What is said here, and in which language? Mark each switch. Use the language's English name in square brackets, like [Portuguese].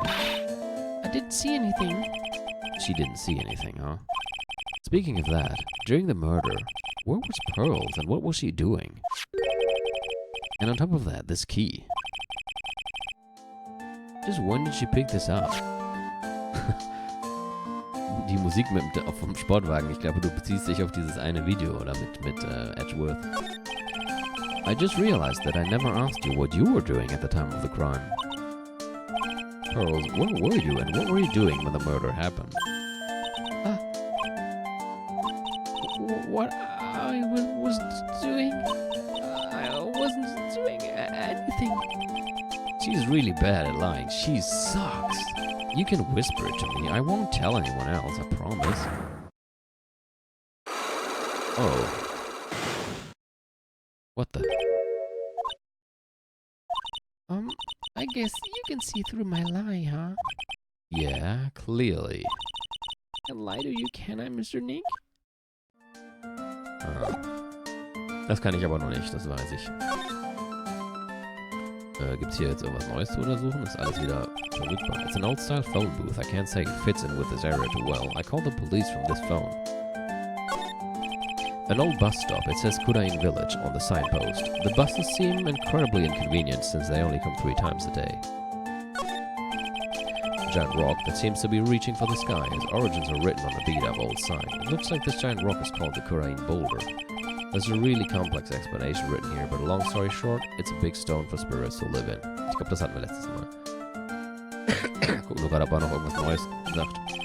[English] I didn't see anything. She didn't see anything, huh? Speaking of that, during the murder, where was Pearls and what was she doing? And on top of that, this key. Just when did she pick this up? [German] Die Musik vom Sportwagen, ich glaube, du beziehst dich auf dieses eine Video, oder mit Edgeworth. [English] I just realized that I never asked you what you were doing at the time of the crime. Pearls, where were you and what were you doing when the murder happened? What I was doing? I wasn't doing anything. She's really bad at lying. She sucks. You can whisper it to me. I won't tell anyone else, I promise. Oh. What the? I guess you can see through my lie, huh? Yeah, clearly. And lie to you, can I, Mr. Nick? [German] Das kann ich aber noch nicht, das weiß ich. Gibt's hier jetzt irgendwas Neues zu untersuchen? Ist alles wieder verrückbar. [English] It's an old-style phone booth. I can't say it fits in with this area too well. I called the police from this phone. An old bus stop. It says Kurain Village on the signpost. The buses seem incredibly inconvenient since they only come 3 times a day. A giant rock that seems to be reaching for the sky. Its origins are written on the beat-up old sign. It looks like this giant rock is called the Kurain Boulder. There's a really complex explanation written here, but long story short, it's a big stone for spirits to live in. [German] Ich glaube, das hatten wir letztes Mal. Gucken wir gerade, ob er noch irgendwas Neues sagt.